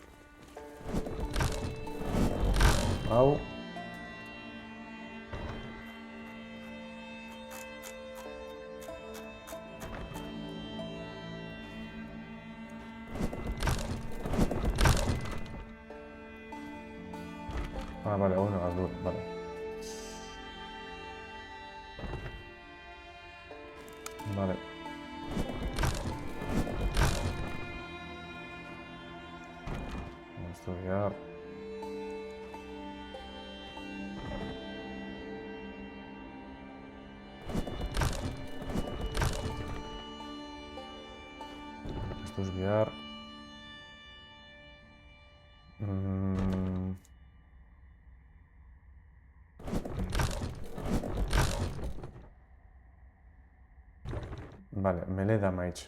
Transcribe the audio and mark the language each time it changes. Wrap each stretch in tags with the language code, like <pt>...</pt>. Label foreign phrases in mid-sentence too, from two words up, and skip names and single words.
<eu>Hau.</eu> <es>Ah, vale, bueno, azul, vale. Vale. Esto ya... Esto es VR. Vale,</es> <en>melee damage.</en>